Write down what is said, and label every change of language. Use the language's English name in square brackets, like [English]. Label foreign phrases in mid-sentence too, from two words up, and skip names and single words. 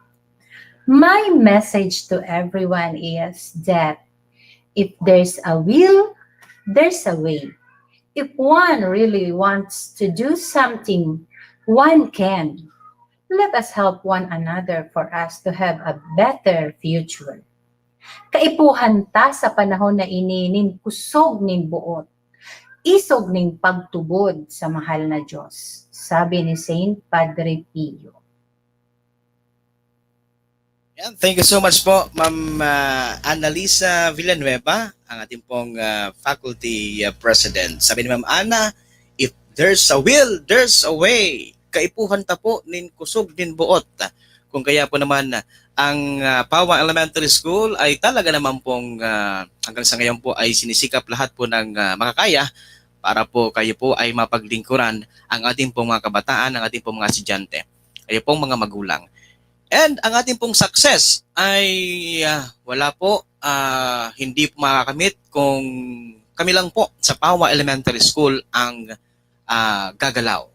[English] My message to everyone is that if there's a will, there's a way. If one really wants to do something, one can. Let us help one another for us to have a better future. [Bikol] Kaipuhan ta sa panahon na ini nin kusog nin buot, isog ning pagtubod sa mahal na Diyos, sabi ni Saint Padre Pio. [Filipino] Yan, [English] thank you so much po, Ma'am Annalisa Villanueva, [Filipino] ang ating pong [English] faculty president. [Filipino] Sabi ni [English] Ma'am Ana, if there's a will, there's a way. [Bikol] Kaipuhan ta po nin kusog nin buot. [Filipino] Kung kaya po naman ang Pawa Elementary School ay talaga naman pong hanggang sa ngayon po ay sinisikap lahat po ng makakaya para po kayo po ay mapaglingkuran ang ating pong mga kabataan, ang ating pong mga estudyante, kayo pong mga magulang. And ang ating pong success ay wala po, hindi po makakamit kung kami lang po sa Pawa Elementary School ang gagalaw.